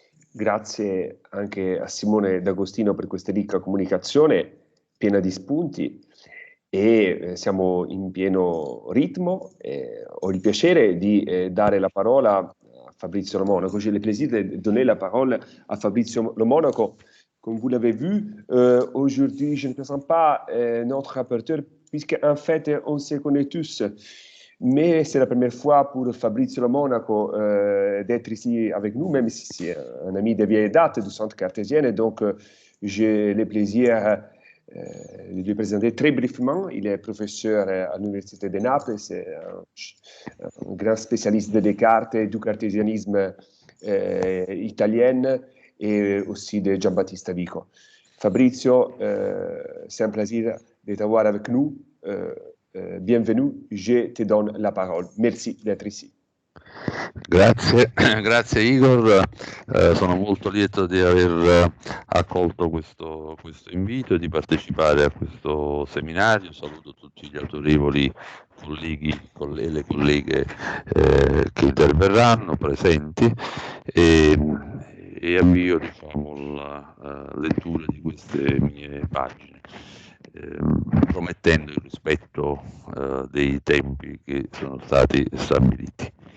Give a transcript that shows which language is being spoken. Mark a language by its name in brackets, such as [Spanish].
[Italian] Grazie anche a Simone D'Agostino per questa ricca comunicazione, piena di spunti, e siamo in pieno ritmo. Ho il piacere di dare la parola a Fabrizio Le Monaco. [French] J'ai le plaisir de donner la parole à Fabrizio Le Monaco. Comme vous l'avez vu, aujourd'hui, je ne présente pas notre rapporteur, puisqu'en fait, on se connaît tous. Mais c'est la première fois pour Fabrizio Le Monaco d'être ici avec nous, même si c'est un ami de vieille date du Centre Cartésien. Donc, j'ai le plaisir de lui présenter très brièvement. Il est professeur à l'Université de Naples, c'est un grand spécialiste de Descartes et du cartésianisme italien, et aussi de Giambattista Vico. Fabrizio, c'est un plaisir de t'avoir avec nous. Bienvenue, je te donne la parole. Merci d'être ici. [Italian] Grazie, grazie Igor, sono molto lieto di aver accolto questo invito e di partecipare a questo seminario. Saluto tutti gli autorevoli colleghi e le colleghe che interverranno presenti e avvio la lettura di queste mie pagine, promettendo il rispetto dei tempi che sono stati stabiliti.